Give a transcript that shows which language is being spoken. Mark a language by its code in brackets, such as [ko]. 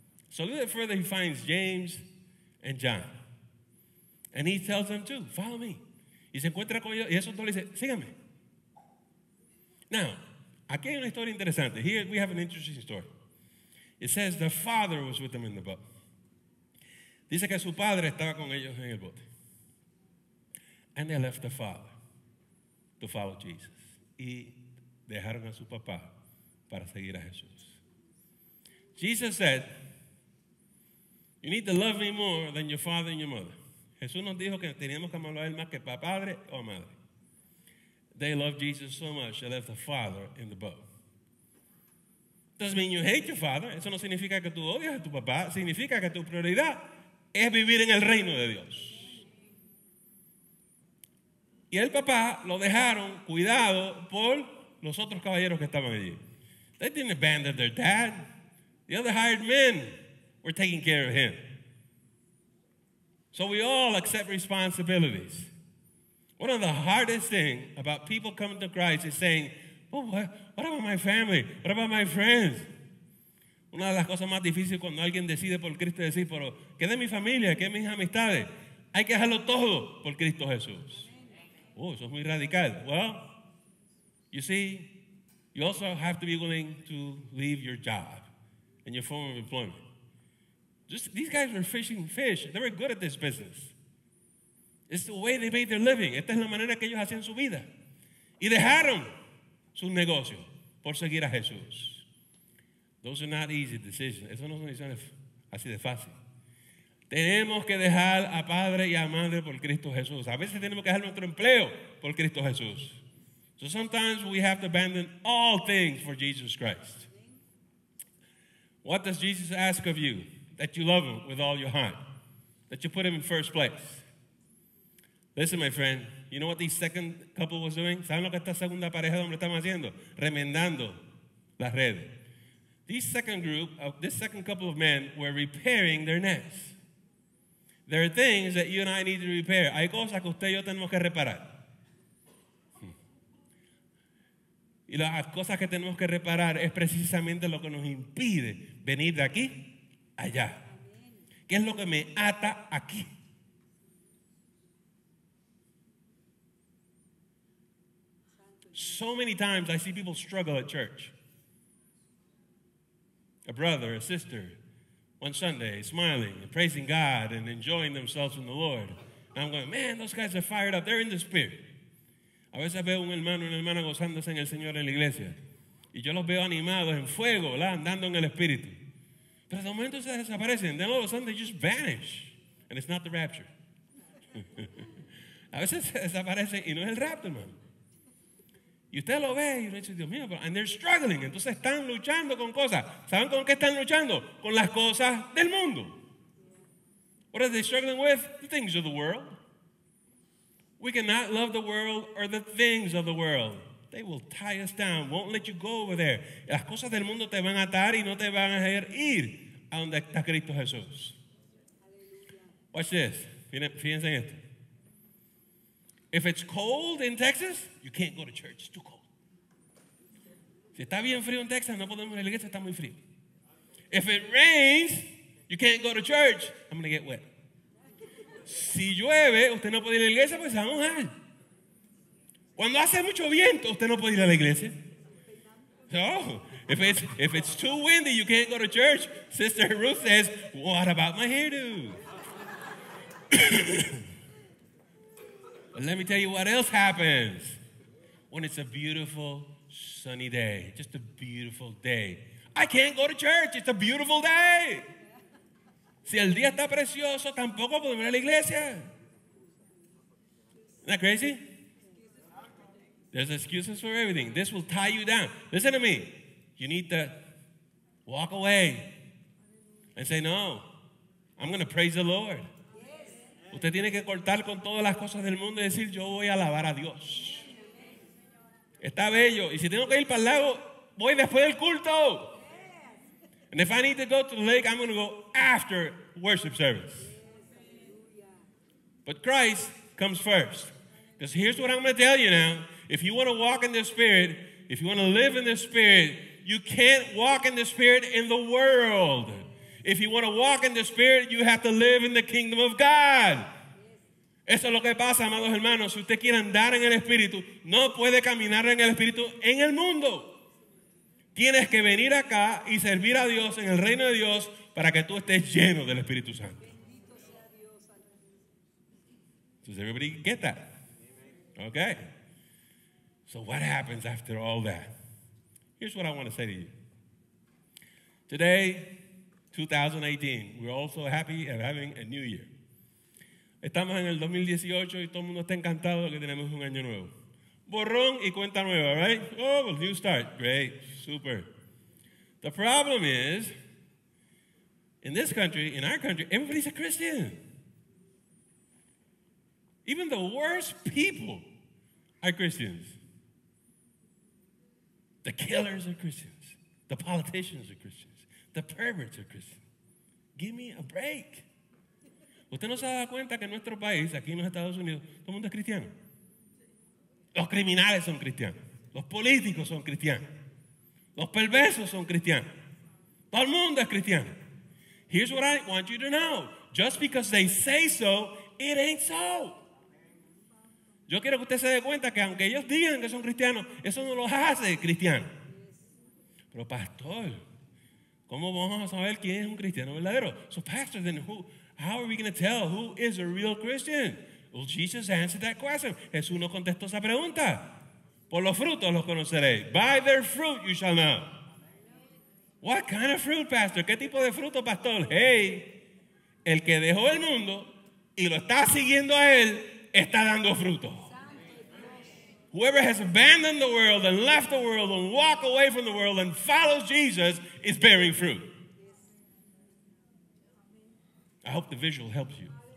[en] So a little bit further he finds James and John. And he tells them too, follow me. [es] Y se encuentra con ellos y esos dos le dicen, síganme. Now, aquí hay una historia interesante. [en] Here we have an interesting story. It says the father was with them in the boat. [es] Dice que su padre estaba con ellos en el bote. [en] And they left the father to follow Jesus. [es] Y dejaron a su papá para seguir a Jesús. [en] Jesus said, you need to love me more than your father and your mother. [es] Jesús nos dijo que teníamos que amarlo a él más que padre o madre. [en] They loved Jesus so much they left the father in the boat. Doesn't mean you hate your father. [es] Eso no significa que tú odias a tu papá. Significa que tu prioridad es vivir en el reino de Dios. Y el papá lo dejaron cuidado por los otros caballeros que estaban allí. [en] They didn't abandon their dad. The other hired men were taking care of him. So we all accept responsibilities. One of the hardest things about people coming to Christ is saying, oh, what about my family? What about my friends? [es] Una de las cosas más difíciles cuando alguien decide por Cristo decir, pero ¿qué de mi familia? ¿Qué de mis amistades? Hay que dejarlo todo por Cristo Jesús. Oh, eso es muy radical. [en] Well, you see, you also have to be willing to leave your job and your form of employment. These guys were fishing fish. They were good at this business. It's the way they made their living. [es] Esta es la manera que ellos hacían su vida. Y dejaron sus negocios por seguir a Jesús. [en] Those are not easy decisions. [es] Eso no son decisiones así de fácil. Tenemos que dejar a padre y a madre por Cristo Jesús. A veces tenemos que dejar nuestro empleo por Cristo Jesús. [en] So sometimes we have to abandon all things for Jesus Christ. What does Jesus ask of you? That you love him with all your heart. That you put him in first place. Listen, my friend, you know what this second couple was doing? [es] ¿Saben lo que esta segunda pareja de hombres estaban haciendo? Remendando las redes. [en] This second couple of men were repairing their nets. There are things that you and I need to repair. [es] Hay cosas que usted y yo tenemos que reparar. Y las cosas que tenemos que reparar es precisamente lo que nos impide venir de aquí a allá. ¿Qué es lo que me ata aquí? [en] So many times I see people struggle at church. A brother, a sister, one Sunday, smiling and praising God and enjoying themselves in the Lord. And I'm going, man, those guys are fired up. They're in the Spirit. [es] A veces veo un hermano y una hermana gozándose en el Señor en la iglesia. Y yo los veo animados en fuego, ¿verdad? Andando en el Espíritu. Pero de momento se desaparecen. [en] Then all of a sudden they just vanish. And it's not the rapture. [es] A veces se desaparecen y no es el rapto, hermano. Y usted lo ve y uno dice, Dios mío, [en] and they're struggling. [es] Entonces están luchando con cosas. ¿Saben con qué están luchando? Con las cosas del mundo. [en] What are they struggling with? The things of the world. We cannot love the world or the things of the world. They will tie us down, won't let you go over there. [es] Las cosas del mundo te van a atar y no te van a dejar ir a donde está Cristo Jesús. [en] Watch this. [es] Fíjense en esto. [en] If it's cold in Texas, you can't go to church. It's too cold. [es] Si está bien frío en Texas, no podemos ir a la iglesia, está muy frío. [en] If it rains, you can't go to church. I'm going to get wet. [es] Si llueve, usted no puede ir a la iglesia porque se va a mojar. Cuando hace mucho viento, usted no puede ir a la iglesia. [en] So, if it's too windy, you can't go to church. Sister Ruth says, what about my hairdo? But let me tell you what else happens when it's a beautiful, sunny day. Just a beautiful day. I can't go to church. It's a beautiful day. Si el día está precioso, tampoco podemos ir a la iglesia. Isn't that crazy? There's excuses for everything. This will tie you down. Listen to me. You need to walk away and say, no, I'm going to praise the Lord. [es] Usted tiene que cortar con todas las cosas del mundo y decir, yo voy a alabar a Dios. Está bello. Y si tengo que ir para el lago, voy después del culto. [en] And if I need to go to the lake, I'm going to go after worship service. But Christ comes first. Because here's what I'm going to tell you now. If you want to walk in the Spirit, if you want to live in the Spirit, you can't walk in the Spirit in the world. If you want to walk in the Spirit, you have to live in the kingdom of God. [es] Eso es lo que pasa, amados hermanos. Si usted quiere andar en el Espíritu, no puede caminar en el Espíritu en el mundo. Tienes que venir acá y servir a Dios en el reino de Dios para que tú estés lleno del Espíritu Santo. [en] Does everybody get that? Okay. So what happens after all that? Here's what I want to say to you. Today, 2018, we're also happy of having a new year. [es] Estamos en el 2018 y todo el mundo está encantado de que tenemos un año nuevo. Borrón y cuenta nueva, right? [en] Oh, well, new start. Great. Super. The problem is, in this country, in our country, everybody's a Christian. Even the worst people are Christians. The killers are Christians. The politicians are Christians. The perverts are Christians. Give me a break. [es] ¿Usted no se da cuenta que en nuestro país, aquí en los Estados Unidos, todo el mundo es cristiano? Los criminales son cristianos. Los políticos son cristianos. Los perversos son cristianos. Todo el mundo es cristiano. [en] Here's what I want you to know. Just because they say so, it ain't so. [es] Yo quiero que usted se dé cuenta que aunque ellos digan que son cristianos, eso no los hace cristianos. Pero pastor, ¿cómo vamos a saber quién es un cristiano verdadero? [en] So pastor, then how are we going to tell who is a real Christian? Well, Jesus answered that question. [es] Jesús nos contestó esa pregunta. Por los frutos los conoceréis. [en] By their fruit you shall know. What kind of fruit, pastor? [es] ¿Qué tipo de fruto, pastor? Hey, el que dejó el mundo y lo está siguiendo a él, está dando fruto. [en] Whoever has abandoned the world and left the world and walked away from the world and follows Jesus is bearing fruit. I hope the visual helps you.